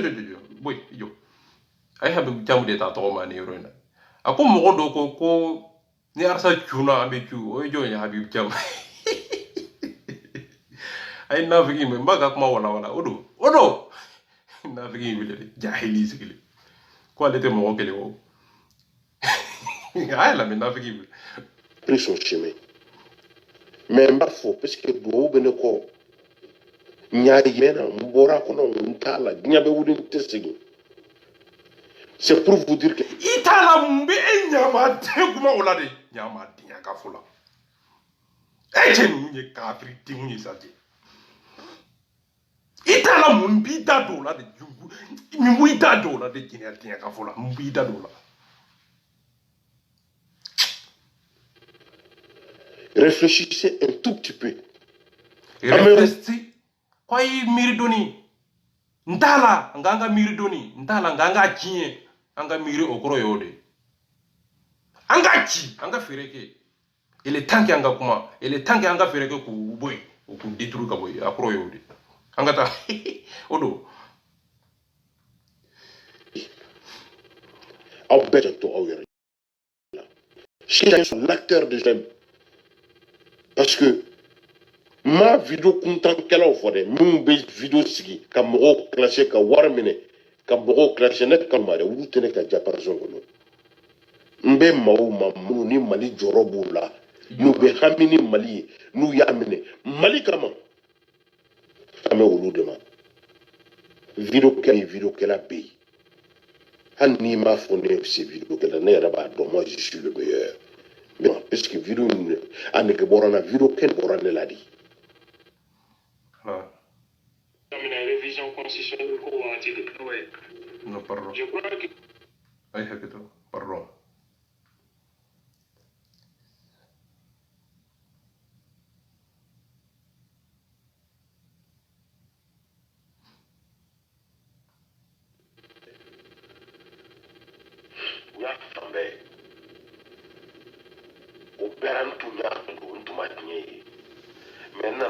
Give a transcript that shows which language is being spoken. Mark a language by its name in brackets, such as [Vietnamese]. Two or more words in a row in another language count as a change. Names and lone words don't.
[Bambara] boy jɔ a ye Habibu Jamu de ta tɔgɔ man ni yɔrɔ in na a ko mɔgɔ dɔw ko ni arasa cunna an bɛ cu o ye jɔn ye Habibu Jamu a ye nafigi in mɛn n b'a ka kuma walawala o don nafigi in wele de jahili sigilen ko ale tɛ mɔgɔ kelen o a ye lamɛn nafigi in wele [French] pris son chemin [Bambara] mais n b'a fɔ [French] parce que [Bambara] duwawu bɛ ne kɔ n y'a yɛna n bɔra kɔnɔ n t'a la diɲɛ bɛ wuli n tɛ segin [French] c'est pour vous dire que [Bambara] i t'a la mun bɛ e ɲamaden kuma o la de ɲamadenya ka fɔ la e cɛ ninnu ye kafiri denw ye sa jɛ i t'a la mun b'i da don o la de mun b'i da don o la de jinɛdenya ka fɔ la mun b'i da don o la [French] réfléchissez un tout petit peu [Bambara] réfléchissez ko i miiri dɔɔni n t'a la nka an ka miiri dɔɔni n t'a la nka an k'a tiɲɛ an ka miiri o kɔrɔ y'o de an k'a ci an ka fɛɛrɛ kɛ [French] il est temps que [Bambara] an ka kuma [French] il est temps que [Bambara] an ka fɛɛrɛ kɛ k'u bɔ yen o k'u détruire ka bɔ yen a kɔrɔ y'o de an ka taa o don aw bɛɛ janto aw yɛrɛ la [French] chacun sont l'acteur de j'aime parce que ma vidéo [Bambara] kuntankɛlaw fɔ dɛ minnu bɛ vidéo sigi ka mɔgɔw clasher ka wari minɛ ka mɔgɔw clasher ne kama dɛ olu tɛ ne ka diapason kɔnɔ n bɛ maaw ma minnu ni Mali jɔyɔrɔ b'u la n'u bɛ hami ni Mali ye n'u y'a minɛ Mali kama an bɛ olu de ma vidéo kɛla bɛ yen hali n'i m'a fɔ ne se vidéo kɛla ne yɛrɛ b'a dɔn [French] moi je suis le meilleur mais parce que [Bambara] vidéo in a nege bɔra n na vidéo kɛli bɔra ne la de [French] la révision constitutionnelle [Bambara] ko waati de [French] non pardon je crois que [Bambara] ay hakito pardon u y'a fan bɛɛ o bɛɛ n tun y'a dɔn n tun ma diɲɛ ye mais n